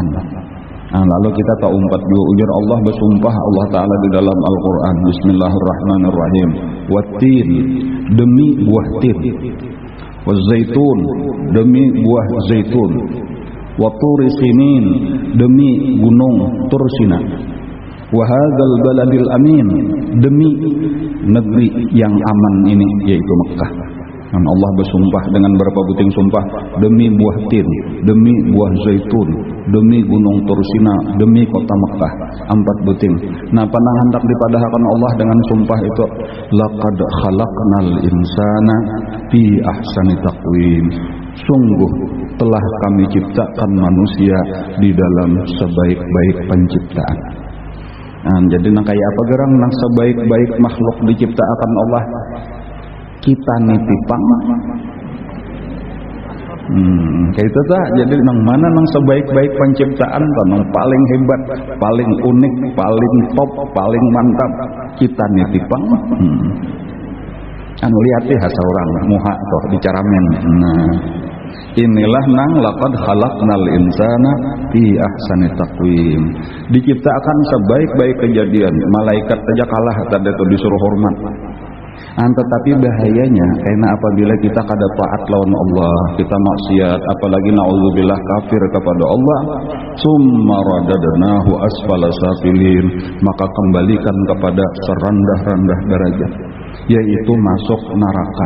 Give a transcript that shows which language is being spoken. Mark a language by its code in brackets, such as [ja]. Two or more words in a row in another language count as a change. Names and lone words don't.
[bjn] Lalu kita tak umpat juga ujar Allah bersumpah Allah Ta'ala di dalam Al-Quran, Bismillahirrahmanirrahim, wattin, demi buah tin, wazaitun, demi buah zaitun, [ar] والطور سينين, [bjn] demi gunung Tursina, [ar] وهذا البلد الأمين, [bjn] demi negeri yang aman ini, yaitu Mekah. Dan Allah bersumpah dengan berapa buting sumpah, demi buah tin, demi buah zaitun, demi gunung Tursina, demi kota Mekah, 4 buting. Nah, panang hendak dipadahkan Allah dengan sumpah itu, [ar] لقد خلقنا الإنسان في أحسن تقويم, [id] sungguh telah kami ciptakan manusia di dalam sebaik-baik penciptaan. [bjn] Jadi kayak apa gerang nang sebaik-baik makhluk diciptakan Allah, kita nitipang kayak itu tak. Jadi nang mana nang sebaik-baik penciptaan nang paling hebat, paling unik, paling top, paling mantap, kita nitipang. Lihat deh hasa orang muha toh dicaramen. Inilah nang [ar] لقد خلقنا الإنسان في أحسن تقويم, [id] diciptakan sebaik-baik kejadian. [bjn] Malaikat saja kalah tadi itu disuruh hormat. Tetapi bahayanya karena apabila kita kada taat lawan Allah, kita maksiat, apalagi naudzubillah kafir kepada Allah, [ar] ثم رددناه أسفل سافلين, [bjn] maka kembalikan kepada serendah-rendah derajat, yaitu masuk neraka.